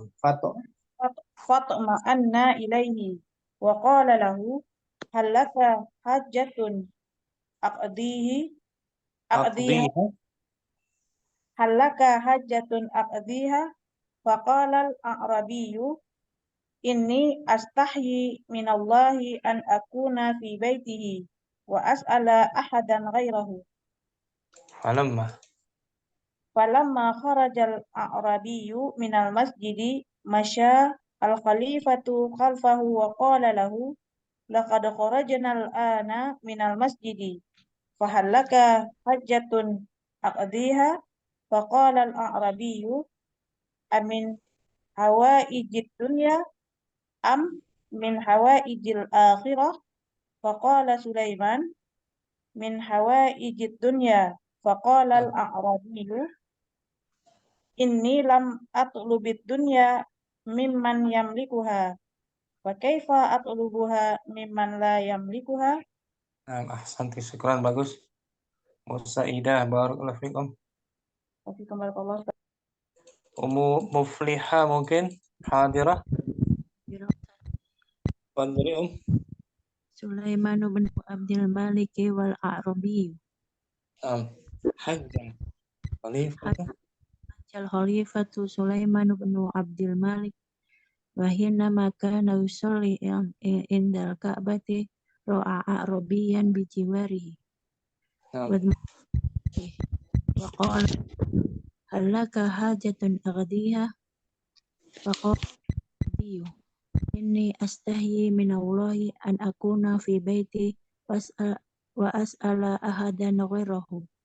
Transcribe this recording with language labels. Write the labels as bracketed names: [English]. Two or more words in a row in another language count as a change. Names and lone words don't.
[Arabic] فاطمأن إليه وقال له هل لك حاجة أقضيها هل لك حاجة أقضيها فقال الأعرابي إني أستحيي من الله أن أكون في بيته وأسأل أحدا غيره. فلما خرج الأعرابي من المسجد مشى الخليفة خلفه وقال له لقد خرجنا الآن من المسجد فهل لك حاجة أقضيها فقال الأعرابي أمن حوائج الدنيا أم من حوائج الآخرة فقال سليمان من حوائج الدنيا فقال الأعرابي إني لم أطلب الدنيا ممن يملكها وكيف أطلبها ممن لا يملكها. أحسنت، شكرا, bagus. Musaidah, بارك الله فيكم. Ummu Mufliha mungkin hadirah. Fadhli سليمان بن عبد الملك والأعرابي. حج الخليفة. الخليفة سليمان بن عبد الملك وحينما كان يصلي عند الكعبة رأى أعرابيا بجواره وقال هل لك حاجة أقضيها وقال إني أستحيي من الله أن أكون في بيتي وأسأل أحدا غيره.